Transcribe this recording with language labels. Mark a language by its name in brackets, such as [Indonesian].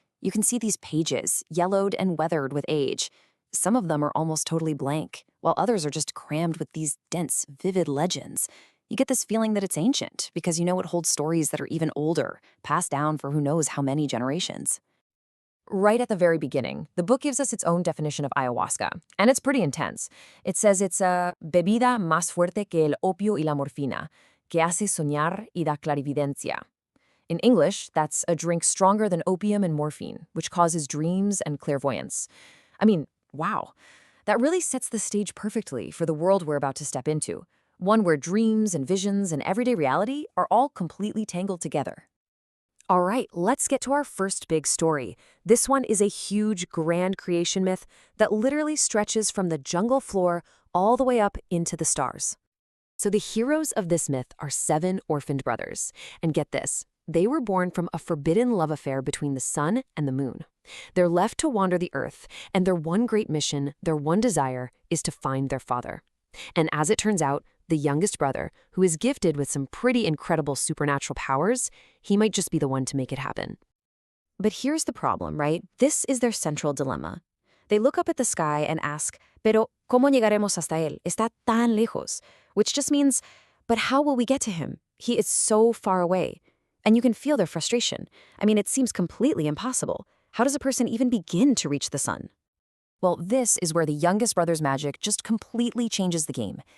[English] You can see these pages, yellowed and weathered with age. Some of them are almost totally blank, while others are just crammed with these dense, vivid legends. You get this feeling that it's ancient, because you know it holds stories that are even older, passed down for who knows how many generations. Right at the very beginning, the book gives us its own definition of ayahuasca, and it's pretty intense. It says it's a [Spanish] bebida más fuerte que el opio y la morfina, que hace soñar y da clarividencia. [English] In English, that's a drink stronger than opium and morphine, which causes dreams and clairvoyance. I mean, wow. That really sets the stage perfectly for the world we're about to step into, one where dreams and visions and everyday reality are all completely tangled together. All right, let's get to our first big story. This one is a huge, grand creation myth that literally stretches from the jungle floor all the way up into the stars. So the heroes of this myth are 7 orphaned brothers. And get this. They were born from a forbidden love affair between the sun and the moon. They're left to wander the earth, and their one great mission, their one desire, is to find their father. And as it turns out, the youngest brother, who is gifted with some pretty incredible supernatural powers, he might just be the one to make it happen. But here's the problem, right? This is their central dilemma. They look up at the sky and ask, [Spanish] "Pero, ¿cómo llegaremos hasta él? Está tan lejos." [English] Which just means, but how will we get to him? He is so far away. And you can feel their frustration. I mean, it seems completely impossible. How does a person even begin to reach the sun? Well, this is where the youngest brother's magic just completely changes the game.